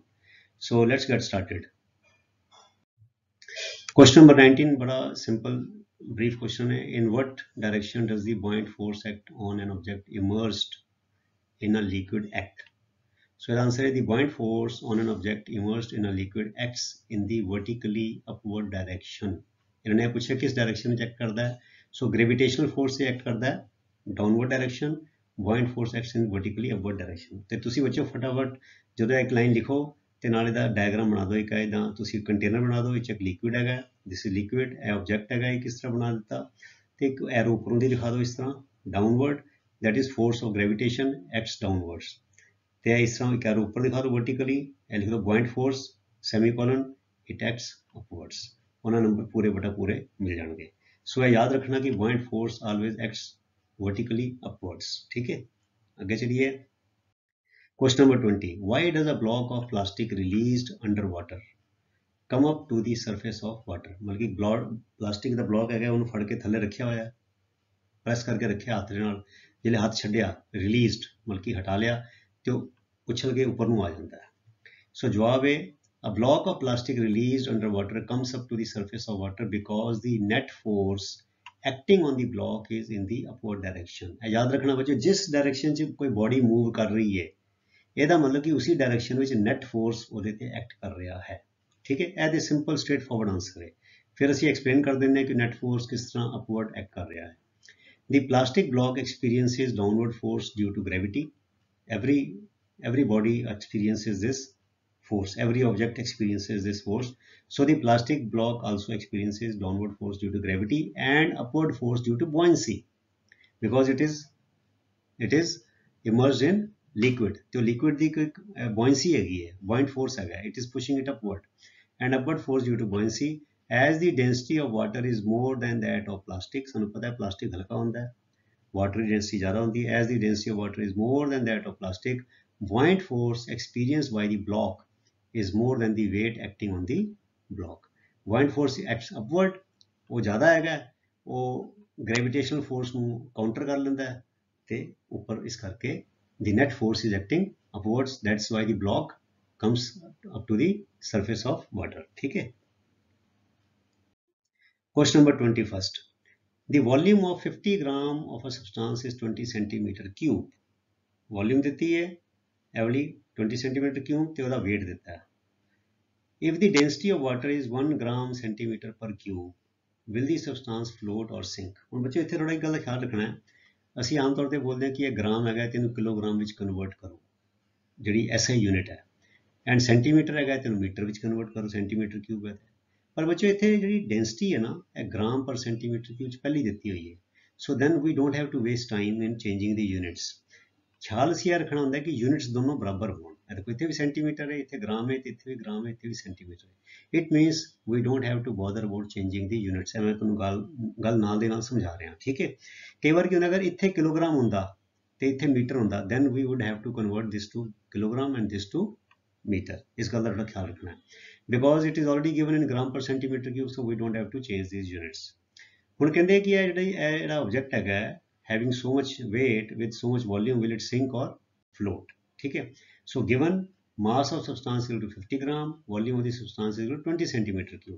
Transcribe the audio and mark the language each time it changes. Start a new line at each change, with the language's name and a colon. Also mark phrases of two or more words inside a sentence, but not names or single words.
English: So let's get started. Question number 19 बड़ा simple brief question है. In what direction does the buoyant force act on an object immersed in a liquid act? So the answer is the buoyant force on an object immersed in a liquid acts in the vertically upward direction.
Hindi: इन्होंने पूछा किस डायरेक्शन में एक्ट करता है. सो
English: gravitational force
Hindi: से एक्ट करता है
English: downward direction. buoyant force acts in vertically upward direction.
Punjabi: ਤੇ ਤੁਸੀਂ ਬੱਚਿਓ ਫਟਾਫਟ ਜਦੋਂ ਇੱਕ ਲਾਈਨ ਲਿਖੋ ਤੇ ਨਾਲ ਇਹਦਾ ਡਾਇਗਰਾਮ ਬਣਾ ਦਿਓ. ਇੱਕ ਇਦਾਂ ਤੁਸੀਂ ਕੰਟੇਨਰ ਬਣਾ ਦਿਓ. ਇਹ ਇੱਕ ਲਿਕੁਇਡ ਹੈਗਾ,
English: this is liquid.
Punjabi: ਇਹ ਆਬਜੈਕਟ ਹੈਗਾ, ਇਹ ਕਿਸ ਤਰ੍ਹਾਂ ਬਣਾ ਦਿੱਤਾ ਤੇ ਇੱਕ ਐਰੋ ਉੱਪਰੋਂ ਦੀ ਦਿਖਾ ਦਿਓ ਇਸ ਤਰ੍ਹਾਂ ਡਾਊਨਵਰਡ.
English: that is force of gravitation acts downwards.
Punjabi: ਤੇ ਇਸ ਤਰ੍ਹਾਂ ਇੱਕ ਐਰੋ ਉੱਪਰ ਦਿਖਾ ਦਿਓ vertically. ਇਹ ਲਿਖ ਦਿਓ
English: buoyant force semicolon it acts upwards.
Punjabi: ਉਹਨਾਂ ਨੰਬਰ ਪੂਰੇ ਬਟਾ ਪੂਰੇ ਮਿਲ ਜਾਣਗੇ. ਸੋ ਇਹ ਯਾਦ ਰੱਖਣਾ ਕਿ
English: buoyant force always acts vertically upwards.
Hindi: ठीक है, आगे चलिए.
English: Question number 20. Why does a block of plastic released under water come up to the surface of water?
Punjabi: मतलब कि plastic ਦਾ block ਹੈਗਾ ਉਹਨੂੰ ਫੜ ਕੇ ਥੱਲੇ ਰੱਖਿਆ ਹੋਇਆ, ਪ੍ਰੈਸ ਕਰਕੇ ਰੱਖਿਆ ਹੱਥ ਦੇ ਨਾਲ. ਜਿਹੜੇ ਹੱਥ ਛੱਡਿਆ ਰਿਲੀਜ਼ਡ ਮਤਲਬ ਕਿ ਹਟਾ ਲਿਆ ਤੇ ਉਹ ਉਛਲ ਕੇ ਉੱਪਰ ਨੂੰ ਆ ਜਾਂਦਾ ਹੈ. ਸੋ ਜਵਾਬ ਹੈ
English: a block of plastic released under water comes up to the surface of water because the net force acting on the block is in the upward direction.
Punjabi: ਇਹ ਯਾਦ ਰੱਖਣਾ ਬੱਚੇ, ਜਿਸ ਡਾਇਰੈਕਸ਼ਨ 'ਚ ਕੋਈ ਬੋਡੀ ਮੂਵ ਕਰ ਰਹੀ ਹੈ ਇਹਦਾ ਮਤਲਬ ਕਿ ਉਸੇ ਡਾਇਰੈਕਸ਼ਨ ਵਿੱਚ
English: net force
Punjabi: ਉਹਦੇ ਤੇ ਐਕਟ ਕਰ ਰਿਹਾ ਹੈ. ਠੀਕ ਹੈ, ਇਹ ਤੇ
English: simple straight forward answer
Punjabi: ਹੈ. ਫਿਰ ਅਸੀਂ ਐਕਸਪਲੇਨ ਕਰ ਦਿੰਦੇ ਹਾਂ ਕਿ
English: net force
Punjabi: ਕਿਸ ਤਰ੍ਹਾਂ
English: upward act
Punjabi: ਕਰ ਰਿਹਾ ਹੈ.
English: The plastic block experiences downward force due to gravity. Every body experiences this force. Every object experiences this force. So the plastic block also experiences downward force due to gravity and upward force due to buoyancy, because it is immersed in liquid.
Punjabi: तो liquid ਦੀ ਕੋਈ buoyancy ਹੈਗੀ ਹੈ,
English: buoyant force
Punjabi: ਹੈਗਾ,
English: it is pushing it upward, and upward force due to buoyancy. As the density of water is more than that of plastic,
Punjabi: ਸਾਨੂੰ ਪਤਾ ਹੈ plastic ਹਲਕਾ ਹੁੰਦਾ ਹੈ, water ਦੀ density ਜ਼ਿਆਦਾ ਹੁੰਦੀ ਹੈ.
English: As the density of water is more than that of plastic, buoyant force experienced by the block is more than the weight acting on the block. Buoyant force acts upward,
Punjabi: ਉਹ ਜ਼ਿਆਦਾ ਹੈਗਾ, ਉਹ
English: gravitational force
Punjabi: ਨੂੰ counter ਕਰ ਲੈਂਦਾ ਹੈ ਤੇ ਉੱਪਰ ਇਸ ਕਰਕੇ
English: the net force is acting upwards. That's why the block comes up to the surface of water.
Hindi: ठीक है.
English: Question number 21. The volume of 50 gram of a substance is 20 centimeter cube.
Punjabi: Volume ਦਿੱਤੀ ਹੈ ਐਵਲੀ 20
English: centimeter cube
Punjabi: ਤੇ ਉਹਦਾ weight ਦਿੱਤਾ ਹੈ.
English: If the density of water is 1 gram centimeter per cube, will the substance float or sink?
Punjabi: ਹੁਣ ਬੱਚੇ ਇੱਥੇ ਥੋੜਾ ਇੱਕ ਗੱਲ ਦਾ ਖਿਆਲ ਰੱਖਣਾ ਹੈ. ਅਸੀਂ ਆਮ ਤੌਰ ਤੇ ਬੋਲਦੇ ਹਾਂ ਕਿ ਇਹ ਗ੍ਰਾਮ ਹੈਗਾ ਤੇ ਇਹਨੂੰ ਕਿਲੋਗ੍ਰਾਮ ਵਿੱਚ ਕਨਵਰਟ ਕਰੋ, ਜਿਹੜੀ
English: SI unit
Punjabi: ਹੈ,
English: and centimeter
Punjabi: ਹੈਗਾ ਤੇ ਇਹਨੂੰ ਮੀਟਰ ਵਿੱਚ ਕਨਵਰਟ ਕਰੋ,
English: centimeter cube
Punjabi: ਹੈ. ਪਰ ਬੱਚੇ ਇੱਥੇ ਜਿਹੜੀ ਡੈਂਸਿਟੀ ਹੈ ਨਾ, ਇਹ
English: gram per centimeter cube
Punjabi: 'ਚ ਪਹਿਲੀ ਦਿੱਤੀ ਹੋਈ ਹੈ.
English: so then we don't have to waste time in changing the units.
Punjabi: ਖਿਆਲ ਅਸੀਂ ਇਹ ਰੱਖਣਾ ਹੁੰਦਾ ਕਿ ਯੂਨਿਟਸ ਦੋਨੋਂ ਬਰਾਬਰ ਹੋਣ. ਦੇਖੋ ਇੱਥੇ ਵੀ ਸੈਂਟੀਮੀਟਰ ਹੈ, ਇੱਥੇ ਗ੍ਰਾਮ ਹੈ, ਤੇ ਇੱਥੇ ਵੀ ਗ੍ਰਾਮ ਹੈ, ਇੱਥੇ ਵੀ ਸੈਂਟੀਮੀਟਰ ਹੈ.
English: it means we don't have to bother about changing the units.
Punjabi: ਮੈਂ ਤੁਹਾਨੂੰ ਗੱਲ ਨਾਲ ਦੇ ਨਾਲ ਸਮਝਾ ਰਿਹਾ. ਠੀਕ ਹੈ, ਕਈ ਵਾਰ ਕੀ ਹੁੰਦਾ, ਅਗਰ ਇੱਥੇ ਕਿਲੋਗ੍ਰਾਮ ਹੁੰਦਾ ਤੇ ਇੱਥੇ ਮੀਟਰ ਹੁੰਦਾ,
English: then we would have to convert this to kilogram and this to meter.
Punjabi: ਇਸ ਗੱਲ ਦਾ ਥੋੜਾ ਖਿਆਲ ਰੱਖਣਾ ਹੈ,
English: because it is already given in gram per centimeter cube, so we don't have to change these units.
Punjabi: ਹੁਣ ਕਹਿੰਦੇ ਕਿ ਇਹ ਜਿਹੜਾ ਆਬਜੈਕਟ ਹੈਗਾ
English: having so much weight with so much volume, will it sink or float?
Punjabi: ਠੀਕ ਹੈ.
English: So given mass of substance equal to 50 gram, volume of the substance is equal to 20 centimeter cube.